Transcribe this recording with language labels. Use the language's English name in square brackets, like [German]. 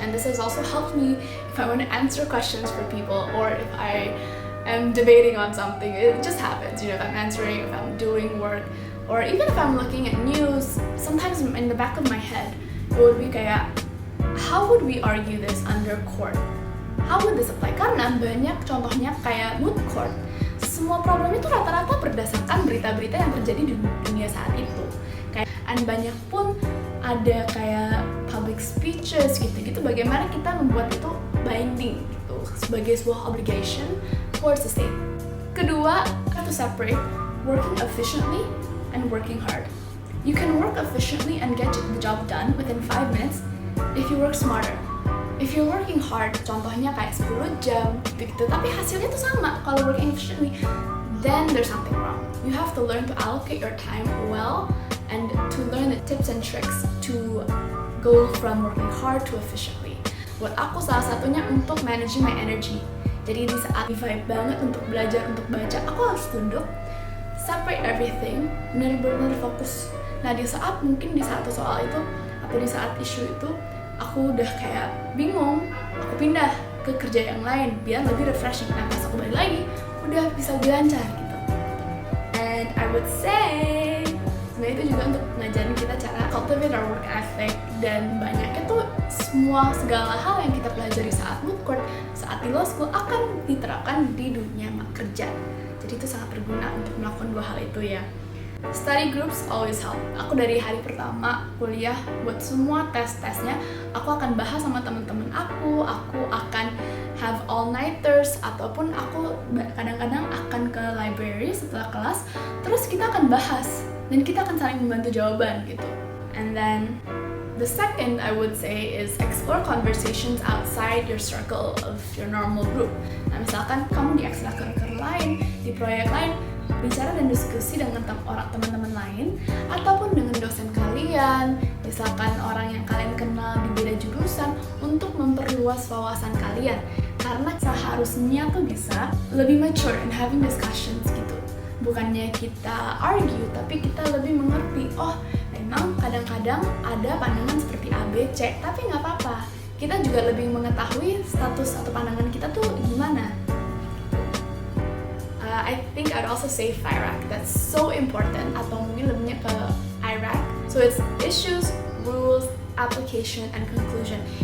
[English] And this has also helped me if I want to answer questions for people, or if I am debating on something. It just happens, if I'm answering, if I'm doing work, or even if I'm looking at news, sometimes in the back of my head, it would be kayak, how would we argue this under court? How would this apply? [Indonesian] Karena banyak contohnya kayak [English] moot court. [Indonesian] Semua problem itu rata-rata berdasarkan berita-berita yang terjadi di dunia saat itu. And banyak pun ada kayak public speeches gitu-gitu, bagaimana kita membuat itu binding gitu, sebagai sebuah [English] obligation towards the state. Kedua, to separate working efficiently and working hard. You can work efficiently and get the job done within 5 minutes if you work smarter. If you're working hard, [Indonesian] contohnya kayak 10 jam gitu, tapi hasilnya tuh sama kalau [English] working efficiently, then there's something wrong. You have to learn to allocate your time well and to learn the tips and tricks to go from working hard to efficiently. [Indonesian] Buat aku salah satunya untuk [English] managing my energy. [Indonesian] Jadi di saat vibe banget untuk belajar, untuk baca, aku harus duduk, [English] separate everything, [Indonesian] benar-benar fokus. Nah di saat mungkin di satu soal itu atau di saat isu itu aku udah kayak bingung, aku pindah ke kerja yang lain biar lebih refreshing. Nah pas aku balik lagi, udah bisa lebih lancar gitu. [English] And I would say [Indonesian] sebenarnya itu juga untuk ngajarin kita cara [English] cultivate our work ethic, [Indonesian] dan banyaknya tuh segala hal yang kita pelajari saat moot court, saat di law school akan diterapkan di dunia kerja. Jadi itu sangat berguna untuk melakukan 2 hal itu ya. [English] Study groups always help. [Indonesian] Aku dari hari pertama kuliah buat semua tes-tesnya, aku akan bahas sama teman-teman aku akan [English] have all-nighters, [Indonesian] ataupun aku kadang-kadang akan ke library setelah kelas, terus kita akan bahas, dan kita akan saling membantu jawaban gitu. [English] And then the second I would say is explore conversations outside your circle of your normal group. [Indonesian] Nah misalkan kamu di ekstrakurikuler lain, di proyek lain, bicara dan diskusi dengan teman-teman lain, ataupun dengan dosen kalian, misalkan orang yang kalian kenal di beda jurusan, untuk memperluas wawasan kalian. Karena seharusnya tuh bisa lebih [English] mature in having discussions [Indonesian] gitu. Bukannya kita argue, tapi kita lebih mengerti, oh memang kadang-kadang ada pandangan seperti A, B, C, tapi nggak apa-apa. Kita juga lebih mengetahui status atau pandangan kita tuh gimana. [English] I think I'd also say FIRAC. That's so important, [Indonesian] atau mungkin lebihnya ke IRAC. [English] So it's issues, rules, application, and conclusion.